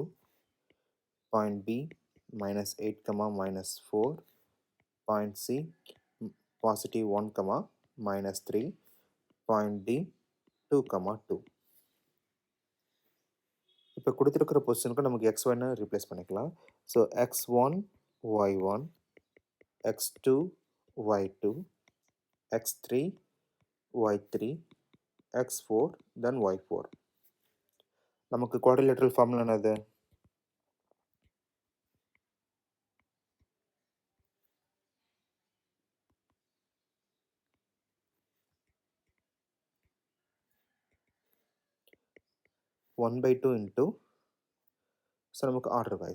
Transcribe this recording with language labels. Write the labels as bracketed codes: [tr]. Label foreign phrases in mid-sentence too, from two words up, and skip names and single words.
[en] Point B -8, -4. Point C +1, -3. Point D 2, 2. [ta] இப்போ கொடுத்துருக்கிற பொசிஷனுக்கு நமக்கு x1 ரீப்ளேஸ் பண்ணிக்கலாம். [en] So x1, y1, x2, y2, x3, y3, x4, then y4. [ta] நமக்கு [en] quadrilateral formula [ta] என்னது? [en] one by two into, so நமக்கு order wise.